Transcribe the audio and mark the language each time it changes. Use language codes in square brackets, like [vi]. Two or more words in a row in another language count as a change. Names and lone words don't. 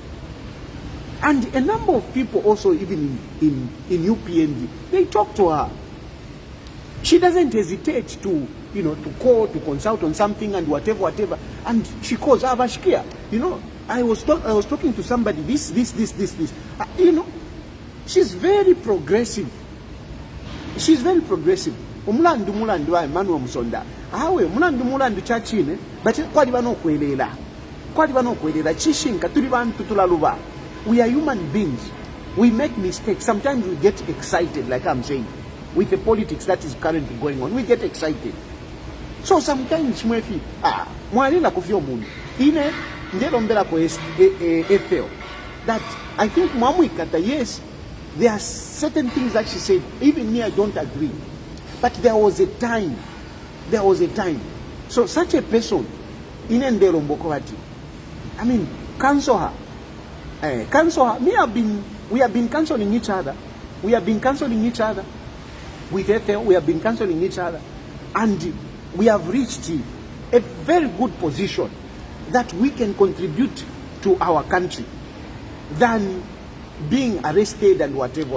[en] And a number of people also, even in UPND, they talk to her. She doesn't hesitate to, you know, to call, to consult on something and whatever. And she calls Avashkia. You know, I was talking to somebody, this. You know, she's very progressive. [bem] Umulandu wa Emmanuel Musonda. Awe, umulandu chachine, but kwadi bano kwelela. Chishinka tuli bantu tulaluba. [en] We are human beings. We make mistakes. Sometimes we get excited, like I'm saying, with the politics that is currently going on. We get excited. So sometimes [bem] mwefi, mwalela kufio mundu. Ine, ndelo mbela kwa Ethel. [en] That I think Mwamwikata, yes, there are certain things that she said, even me I don't agree. But there was a time. So such a person, [bem] ine ndelo mbokovati, [en] I mean, cancel her. We have been cancelling each other. With Ethel, we have been cancelling each other. And we have reached a very good position that we can contribute to our country than being arrested and whatever.